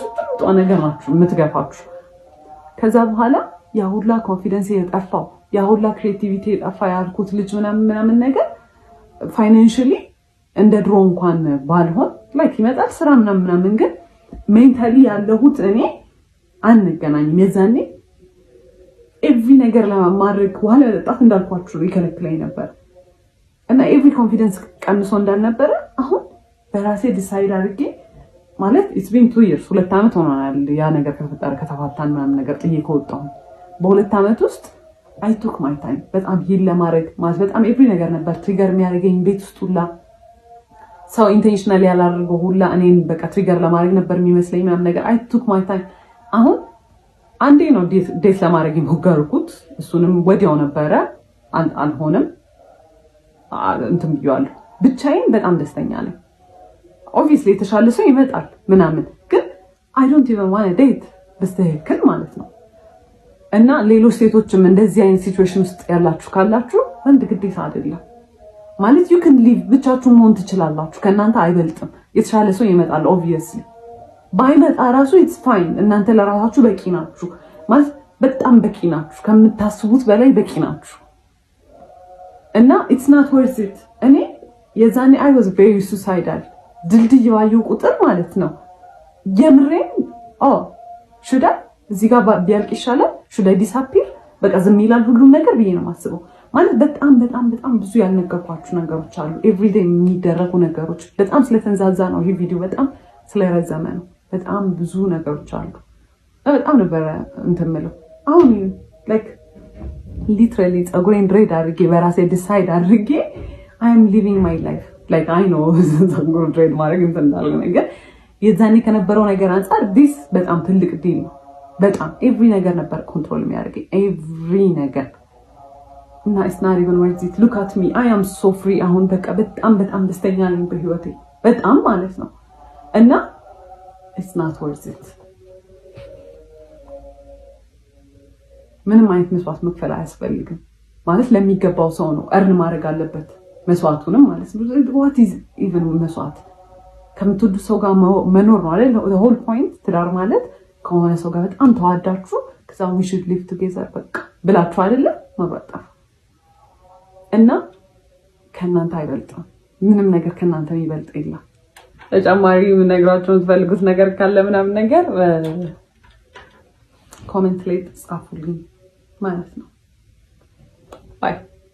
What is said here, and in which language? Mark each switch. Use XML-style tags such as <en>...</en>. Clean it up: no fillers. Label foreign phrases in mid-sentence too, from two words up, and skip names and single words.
<am>ጥሩ ነገር ናችሁ የምትገፋችሁ። ከዛ በኋላ ያ ሁላ ኮንፊደንስ የጠፋው ያ ሁላ ክሬቲቪቲ የጠፋ ያልኩት ልጅ ምናምን ነገር ፋይናንሻሊ እንደ ድሮ እንኳን ባልሆን ይመጣል ስራ ምናምን ግን ሜንታሊ ያለሁት እኔ አንገናኝም። የዛኔ ኤቭሪ ነገር ለማድረግ ዋለ ለጣት እንዳልኳችሁ ይከለክለኝ ነበር እና ኤቭሪ ኮንፊደንስ ቀንሶ እንዳልነበረ አሁን በራሴ ዲሳይድ አድርጌ ማለት</am> <en>it's been 2 years</en> <am>2 ዓመት ሆኗል ያ ነገር ከተፋታን ምናምን ነገር ጥዬ ከወጣሁ በ2 ዓመት ውስጥ</am> <en>I took my time</en> <am>በጣም ሂል ለማድረግ ማለት በጣም ኤቭሪ ነገር ነበር ትሪገር የሚያደርገኝ ቤት ውስጥ ሁላ ሰው ኢንቴንሽናሊ ያላደረገው ሁላ እኔን በቃ ትሪገር ለማድረግ ነበር የሚመስለኝ ምናምን ነገር</am> <en>I took my time</en> <am>አሁን አንዴ ነው ዴት ለማድረግ የሞከርኩት እሱንም ወዲያው ነበረ አልሆነም እንትን ብያለሁ ብቻዬን በጣም ደስተኛ ነኝ obviously የተሻለ ሰው ይመጣል ምናምን ግን</am> <en>I don't even want to date</en> <am>በስተክል ማለት ነው እና ሌሎች ሴቶችም እንደዚህ አይነት ሲቹዌሽን ውስጥ ያላችሁ ካላችሁ ወንድ ግዴታ አይደለም ማለት</am> <en>you can live</en> <am>ብቻችሁን መሆን ትችላላችሁ ከእናንተ አይበልጥም የተሻለ ሰው ይመጣል obviously ባይመጣ ራሱ</am> <en>it's fine</en> <am>እናንተ ለራሳችሁ በቂ ናችሁ ማለት በጣም በቂ ናችሁ ከምታስቡት በላይ በቂ ናችሁ እና</am> <en>it's not worth it</en> <am>እኔ የዛኔ</am> <en>I was very suicidal</en> <am>ድልድይ ባየው ቁጥር ማለት ነው የምሬን</am> <en>should I</en> <am>እዚህ ጋር ቢያልቅ ይሻላል</am> <en>should I disappear</en> <am>በቃ ዝም ይላል ሁሉም ነገር ብዬ ነው ማስበው ማለት በጣም ብዙ ያልነገርኳችሁ ነገሮች አሉ ኤቭሪዴይ የሚደረጉ ነገሮች በጣም ስለተንዛዛ ነው ይሄ ቪዲዮ በጣም ስለረዘመ ነው በጣም ብዙ ነገሮች አሉ በጣም ነበር እንተመለው አሁን</am> <en>like literally</en> <am>ጸጉሬን ድሬድ አድርጌ በራሴ ዲሳይድ አድርጌ</am> <en>I am living my life like I know</en> <am>ጸጉር ድሬድ ማድረግ እንዳለ ነገር የዛኔ ከነበረው ነገር አንፃር this በጣም ትልቅ ዲል ነው በጣም ኤቭሪ ነገር ነበር ኮንትሮል የሚያደርገኝ ኤቭሪ ነገር እና</am> <en>it's not even worth it look at me I am so free</en> <am>አሁን በቃ በጣም ደስተኛ ነኝ በህይወቴ በጣም ማለት ነው እና</am> <en>it's not worth it</en> <am>ምንም አይነት መስዋዕት መክፈል አያስፈልግም ማለት ለሚገባው ሰው ነው እርን ማድረግ አለበት መስዋዕቱንም ማለት ነው what</am> <en>is even</en> <am>መስዋዕት ከምትወዱ ሰው ጋር መኖር ነው አይደል</am> <en>the whole point</en> <am>ትዳር ማለት ከሆነ ሰው ጋር በጣም ተዋዳችሁ ከዛ</am> <en>we should live together</en> <am>በቃ ብላችሁ አይደለ መብራጣፍ እና ከናንተ አይበልጥም ምንም ነገር ከናንተ የሚበልጥ የለም ተጨማሪ ነግራችሁ የምትፈልጉት ነገር ካለ ምናምን ነገር ኮሜንት ላይ ጻፉልኝ ማለት ነው ባይ</am>